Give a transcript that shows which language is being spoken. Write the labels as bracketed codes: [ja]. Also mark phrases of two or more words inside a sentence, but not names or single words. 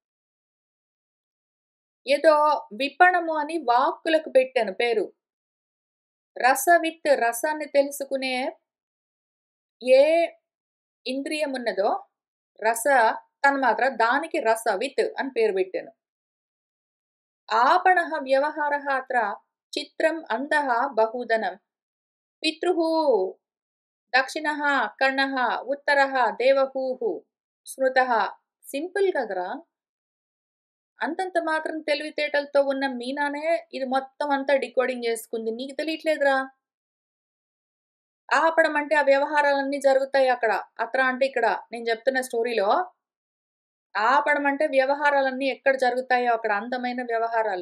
[te] ఏదో విపణము అని వాక్కులకు పెట్టాను పేరు. రసవిత్, రసాన్ని తెలుసుకునే ఏ ఇంద్రియం ఉన్నదో రస తన్మాత్ర, దానికి రసవిత్ అని పేరు పెట్టాను. [sa] आपणः व्यवहारः अत्र चित्रम् अन्धः बहुधनं पितृः दक्षिणः कर्णः उत्तरः देवहूः స్మృతః. [te] సింపుల్ కదరా. అంతంత మాత్రం తెలివితేటలతో ఉన్న మీనానే ఇది మొత్తం అంతా డికోడింగ్ చేసుకుంది. నీకు తెలియట్లేదురా. ఆపడం అంటే ఆ వ్యవహారాలన్నీ జరుగుతాయి అక్కడ. అత్ర అంటే ఇక్కడ నేను చెప్తున్న స్టోరీలో ఆపడం అంటే వ్యవహారాలన్నీ ఎక్కడ జరుగుతాయో అక్కడ, అందమైన వ్యవహారాలు.